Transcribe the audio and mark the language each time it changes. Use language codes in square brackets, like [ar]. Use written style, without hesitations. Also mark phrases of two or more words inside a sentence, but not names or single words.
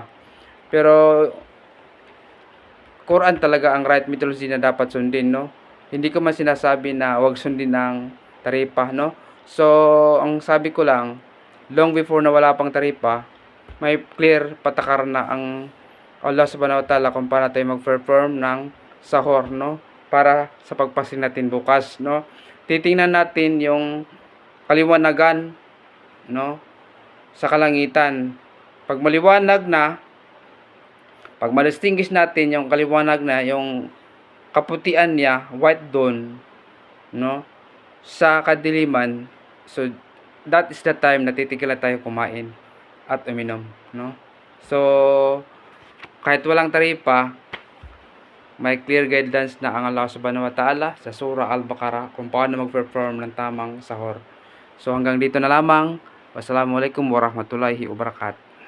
[tl] Pero Quran talaga ang [en] right methodology [tl] na dapat sundin, no? Hindi ko man sinasabi na wag sundin ng taripa, no? So ang sabi ko lang, [en] long before [tl] na wala pang taripa, may clear patakaran na ang [ar] الله سبحانه وتعالى [tl] kung paano tayo mag-perform ng sahur, no? Para sa pagpasing natin bukas, no? Titingnan natin yung kaliwanagan, no, sa kalangitan. Pag maliwanag na, pag ma-distinguish natin yung kaliwanag na, yung kaputian niya, [en] white dawn, [tl] no, sa kadiliman, [en] so that is the time [tl] na titigil na tayo kumain at uminom, no? So kahit walang taripa, may clear guidance na ang [ar] الله سبحانه وتعالى [tl] sa Surah Al-Baqarah kung paano mag-perform ng tamang sahur. So hanggang dito na lamang. [ar] والسلام عليكم ورحمة الله وبركاته.